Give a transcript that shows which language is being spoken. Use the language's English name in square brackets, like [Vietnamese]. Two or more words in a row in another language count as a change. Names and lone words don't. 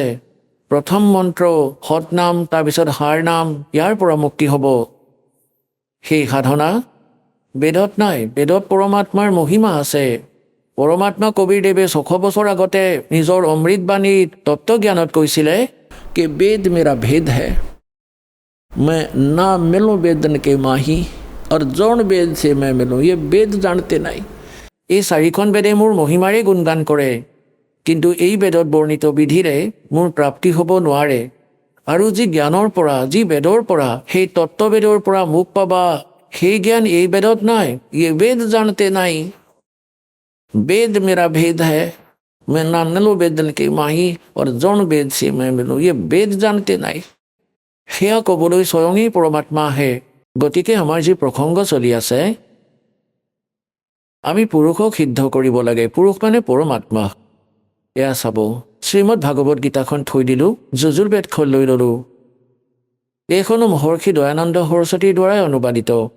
[Assamese] প্ৰথম মন্ত্ৰ সৎনাম, তাৰপিছত সাৰ নাম, ইয়াৰ পৰা মুক্তি হ'ব। সেই সাধনা বেদত নাই, বেদত পৰমাত্মাৰ মহিমা আছে। পৰমাত্মা কবিৰদেৱে 600 বছৰ আগতে নিজৰ অমৃতবাণীত তত্ত্বজ্ঞানত কৈছিলে [Hindi] कि वेद मेरा भेद है, मैं ना मिलूं वेदन के माही और जौन वेद से मैं मिलूं, ये वेद जानते नहीं। [Assamese] এই 4খন বেদে মোৰ মহিমাৰে গুণগান কৰে, কিন্তু এই বেদত বৰ্ণিত বিধিৰে মোৰ প্ৰাপ্তি হ'ব নোৱাৰে। আৰু যি জ্ঞানৰ পৰা, যি বেদৰ পৰা, সেই তত্ত্ববেদৰ পৰা মোক পাবা, সেই জ্ঞান এই বেদত নাই। [Hindi] ये वेद जानते नहीं, वेद मेरा भेद है, मैं ना मिलूं वेदन के माही और जौन वेद से मैं मिलूं, ये वेद जानते नहीं। [Assamese] সেয়া ক'বলৈ স্বয়ঙেই পৰমাত্মা আহে। গতিকে আমাৰ যি প্ৰসংগ চলি আছে, আমি পুৰুষক সিদ্ধ কৰিব লাগে। পুৰুষ মানে পৰমাত্মা। এয়া চাব, শ্ৰীমদ ভাগৱত গীতাখন থৈ দিলোঁ, যজুৰ্বেদখন লৈ ল'লোঁ। এইখনো মহৰ্ষি দয়ানন্দ সৰস্বতীৰ দ্বাৰাই অনুবাদিত।